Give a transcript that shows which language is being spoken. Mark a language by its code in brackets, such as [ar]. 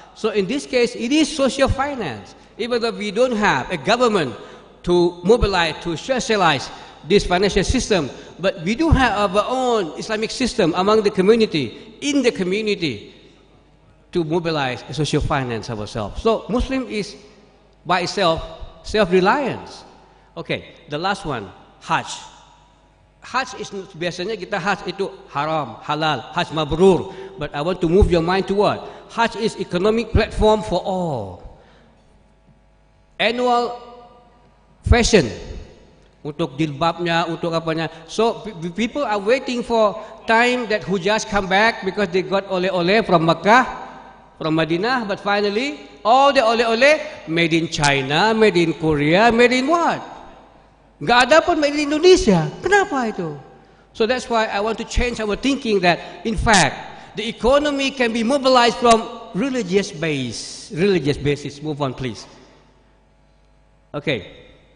[en] So in this case, it is social finance. Even though we don't have a government to mobilize, to socialize this financial system, but we do have our own Islamic system among the community, in the community, to mobilize social finance ourselves. So Muslim is by itself self-reliance. [id] Okay, the last one, Hajj. [en] Hajj is [id] biasanya kita Hajj itu haram, halal, Hajj mabrur. [en] But I want to move your mind to what? Hajj is economic platform for all. Annual fashion [id] untuk jilbabnya, untuk apanya. [en] So people are waiting for time that Hujjaj come back because they got ole-ole from Makkah, from Madinah. But finally, all the ole-ole made in China, made in Korea, made in what? [id] Gak ada pun made in Indonesia. Kenapa itu? [en] So that's why I want to change our thinking that in fact the economy can be mobilized from religious basis. Move on, please. Okay.